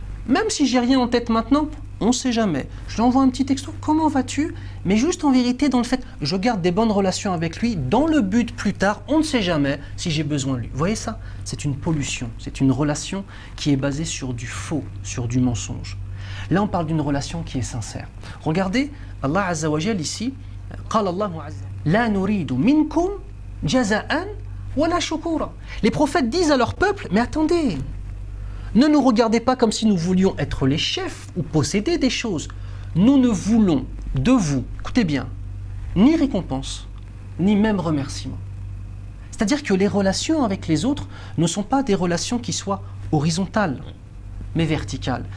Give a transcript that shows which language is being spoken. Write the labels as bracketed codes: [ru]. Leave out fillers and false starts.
[fr] Même si j'ai rien en tête maintenant, on ne sait jamais. Je lui envoie un petit texto, comment vas-tu? Mais juste en vérité, dans le fait, je garde des bonnes relations avec lui, dans le but plus tard, on ne sait jamais si j'ai besoin de lui. Vous voyez ça? C'est une pollution, c'est une relation qui est basée sur du faux, sur du mensonge. Là, on parle d'une relation qui est sincère. Regardez, [ar] Allah Azza wa Jal [fr] ici, [ar] قال الله عز لا نريد منكم جزاء ولا شكورا. [fr] Les prophètes disent à leur peuple, mais attendez, ne nous regardez pas comme si nous voulions être les chefs ou posséder des choses. Nous ne voulons de vous, écoutez bien, ni récompense, ni même remerciement. C'est-à-dire que les relations avec les autres ne sont pas des relations qui soient horizontales, mais verticales.